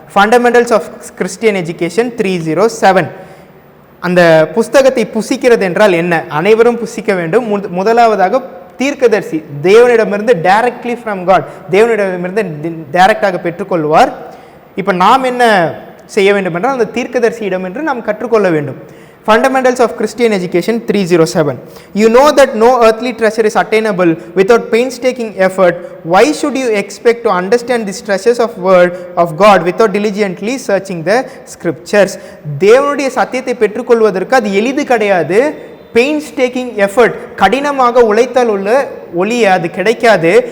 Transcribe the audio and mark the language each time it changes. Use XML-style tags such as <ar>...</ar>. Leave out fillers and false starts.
<ta>Fundamentals of Christian education 307. அந்த புஸ்தகத்தை புசிக்கிறது என்றால் என்ன? அனைவரும் புசிக்க வேண்டும். முதலாவதாக தீர்க்கதரிசி தேவனிடமிருந்து</ta> <en>directly from God,</en> <ta>தேவனிடமிருந்து டைரக்டாக பெற்றுக்கொள்வார். இப்போ நாம் என்ன செய்ய வேண்டும் என்றால் அந்த தீர்க்கதரிசியிடம் என்று நாம் கற்றுக்கொள்ள வேண்டும்.</ta> <en>Fundamentals of Christian Education 307. You know that no earthly treasure is attainable without painstaking effort. Why should you expect to understand these treasures of word of God without diligently searching the scriptures?</en> <ta>தேவனுடைய சத்தியத்தை பெற்றுக்கொள்வதற்கு அது எளிது கிடையாது.</ta> <en>painstaking effort,</en> <ta>கடினமாக உழைத்தால் உள்ள ஒளிய அது கிடைக்காது.</ta>